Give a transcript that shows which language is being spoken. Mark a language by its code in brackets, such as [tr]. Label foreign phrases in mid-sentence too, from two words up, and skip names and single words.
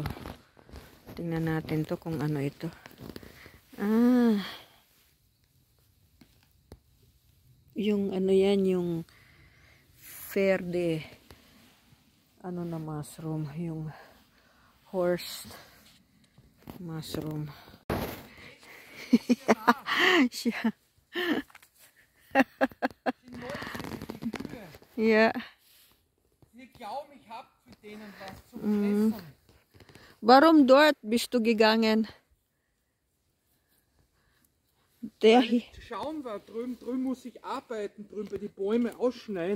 [tl] Tingnan natin to kung ano ito. Yung yan, yung verde na mushroom, yung [en] horse mushroom. [tl] Siya. [de] Ja. Wir glauben, ich habe für denen was zum Fressen. Warum dort bist du gegangen? Schauen wir, drüben muss ich arbeiten, drüben bei die Bäume ausschneiden.